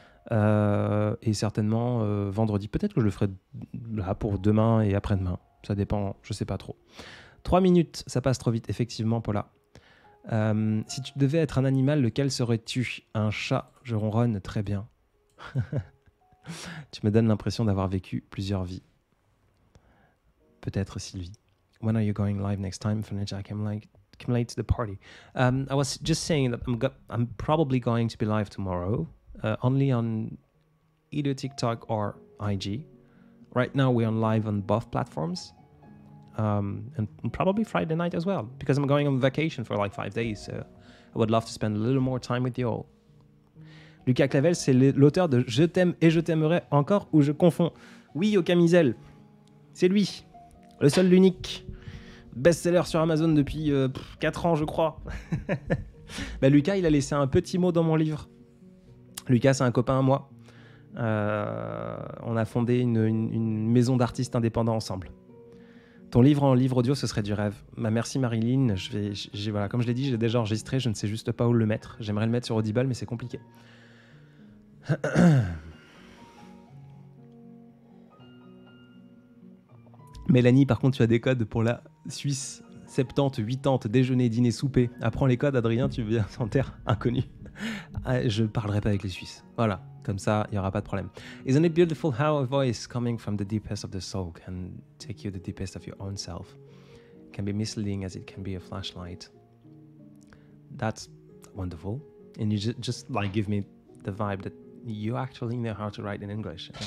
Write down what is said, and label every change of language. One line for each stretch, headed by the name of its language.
French: Et certainement vendredi. Peut-être que je le ferai là pour demain et après-demain. Ça dépend, je ne sais pas trop. 3 minutes, ça passe trop vite, effectivement, Paula. Si tu devais être un animal, lequel serais-tu ? Un chat, je ronronne très bien. Tu me donnes l'impression d'avoir vécu plusieurs vies. Peut-être Sylvie.
English: When are you going live next time? Furniture, I came late to the party. I was just saying that I'm probably going to be live tomorrow, only on either TikTok or IG. Right now we're on live on both platforms. And probably Friday night as well, because I'm going on vacation for like 5 days, so I would love to spend a little more time with you all.
French: Lucas Clavel, c'est l'auteur de « Je t'aime et je t'aimerai encore » ou « Je confonds ». Oui, au camisel. C'est lui, le seul, l'unique. Best-seller sur Amazon depuis 4 ans, je crois. Lucas, il a laissé un petit mot dans mon livre. Lucas, c'est un copain à moi. On a fondé une maison d'artistes indépendants ensemble. Ton livre en livre audio, ce serait du rêve. Merci Marilyn. Voilà, comme je l'ai dit, j'ai déjà enregistré, je ne sais juste pas où le mettre. J'aimerais le mettre sur Audible, mais c'est compliqué. Mélanie, par contre, tu as des codes pour la Suisse. 70, 80, déjeuner, dîner, souper. Apprends les codes, Adrien, tu viens en terre inconnue. Je parlerai pas avec les Suisses. Voilà, comme ça, il n'y aura pas de problème.
English: Isn't it beautiful how a voice coming from the deepest of the soul can take you to the deepest of your own self? It can be misleading as it can be a flashlight. That's wonderful. And you just like give me the vibe that you actually know how to write in English.